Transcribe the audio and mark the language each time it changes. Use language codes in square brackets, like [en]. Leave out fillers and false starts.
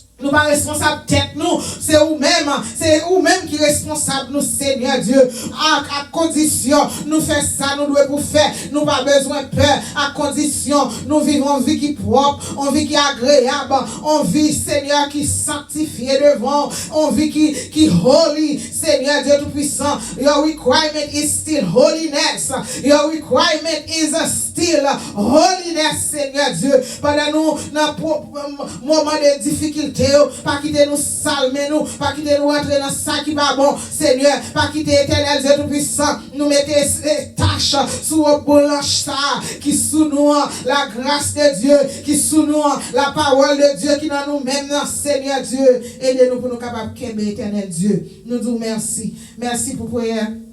[fr] pas responsables tête nous, c'est vous-même qui responsable nous, Seigneur Dieu, à condition nous faire ça, nous devons pour faire, nous pas besoin de peur, à condition nous vivons une vie qui est propre, une vie qui est agréable, une vie, Seigneur, qui est sanctifiée devant, une vie qui holy, Seigneur Dieu tout puissant. [en] Your requirement is still holiness, your requirement is still holiness, [fr] Seigneur Dieu. Pendant nous, dans moment de difficulté, pas quitter nous salmer nous, pas quitter nous entrer dans ça qui va bon, Seigneur, pas quitter éternel Dieu tout puissant, nous mettez tâches sous le blanche qui sous nous la grâce de Dieu, qui sous nous la parole de Dieu qui dans nous-mêmes, Seigneur Dieu, aidez-nous pour nous capables de éternel Dieu. Nous disons merci. Merci pour prière.